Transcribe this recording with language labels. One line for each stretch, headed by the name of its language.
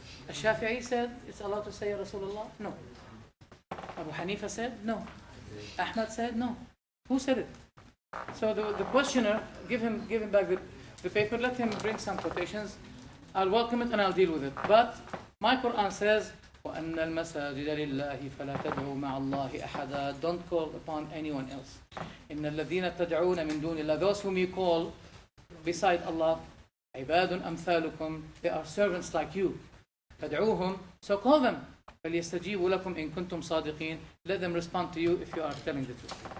English: Shafi'i said it's allowed to say Ya Rasulullah? No. Abu Hanifa said no. Ahmad said no. Who said it? So the questioner, give him back the paper, let him bring some quotations. I'll welcome it and I'll deal with it. But my Quran says,
Arabic: وَأَنَّ الْمَسَاجِدَ لِلَّهِ فَلَا تَدْعُوا مَعَ اللَّهِ أَحَدًا.
English: Don't call upon anyone else.
Arabic: إِنَّ الَّذِينَ تَدْعُونَ مِن دُونِ اللَّهِ.
English: Those whom you call beside Allah,
Arabic: عِبَادٌ أَمْثَالُكُمْ.
English: They are servants like you.
Arabic: فَادْعُوهُمْ.
English: So call them.
Arabic: فَلْيَسْتَجِيبُوا لَكُمْ إِن كُنتُمْ صَادِقِينَ.
English: Let them respond to you if you are telling the truth.